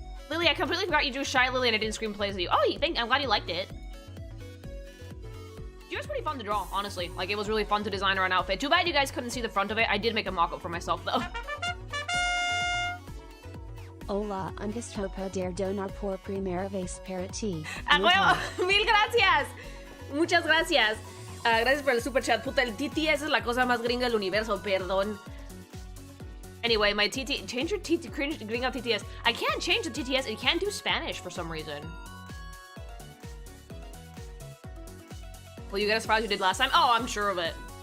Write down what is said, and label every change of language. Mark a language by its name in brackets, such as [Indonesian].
[English] Lily, I completely forgot you drew Shy Lily and I didn't screenplay as you. Oh, I'm glad you liked it. She was pretty fun to draw, honestly. Like, it was really fun to design her an outfit. Too bad you guys couldn't see the front of it. I did make a mock-up for myself, though. [Spanish] Hola, angusto poder donar por primera vez para ti. Mil gracias. Muchas gracias. Gracias por el super chat. Puta, el TTS es la cosa más gringa del universo, perdón. [English] Anyway, my TT... Change your TT... Gringa TTS. I can't change the TTS. It can't do Spanish for some reason. Will you get as far as you did last time? Oh, I'm sure of it.